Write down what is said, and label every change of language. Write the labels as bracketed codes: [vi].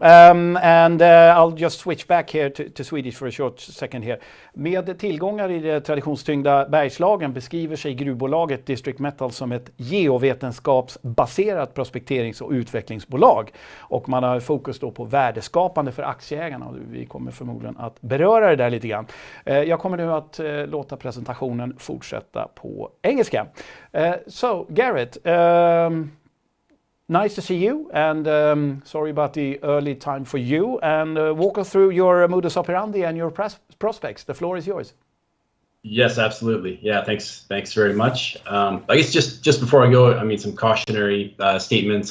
[en] And I'll just switch back here to Swedish for a short second here. [sv] Med tillgångar i det traditionstyngda Bergslagen beskriver sig gruvbolaget Disctrict Metals som ett geovetenskapsbaserat prospekterings- och utvecklingsbolag. Och man har fokus då på värdeskapande för aktieägarna. Och vi kommer förmodligen att beröra det där lite grann. Jag kommer nu att låta presentationen fortsätta på engelska. [en] So, Gareth, nice to see you, and sorry about the early time for you. And walk us through your modus operandi and your prospects. The floor is yours. Yes, absolutely. Yeah, thanks very much. I guess just before I go, I mean, some cautionary statements.